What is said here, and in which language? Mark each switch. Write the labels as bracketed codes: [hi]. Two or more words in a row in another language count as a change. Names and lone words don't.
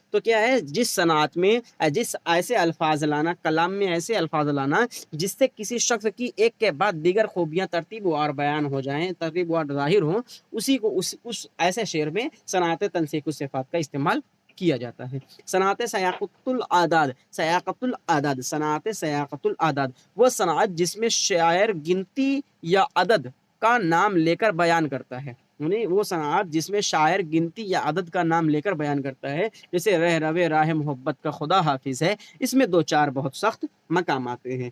[ur] تو کیا ہے؟ جس صنعت میں جس ایسے الفاظ لانا، کلام میں ایسے الفاظ لانا جس سے کسی شخص کی ایک کے بعد دیگر خوبیاں ترتیب وار بیان ہو جائیں، ترتیب وار ظاہر ہوں، اسی کو اس ایسے شعر میں صنعت تنسیخ الصفات کا استعمال کیا جاتا ہے. صنعت سیاقت الاعداد. سیاقت الاعداد، صنعت سیاقت الاعداد وہ صنعت جس میں شاعر گنتی یا عدد کا نام لیکر بیان کرتا ہے، یعنی وہ صنعت جس میں شاعر گنتی یا عدد کا نام لے کر بیان کرتا ہے، جیسے رہ روے راہ محبت کا خدا حافظ ہے، اس میں دو چار بہت سخت مقام آتے ہیں۔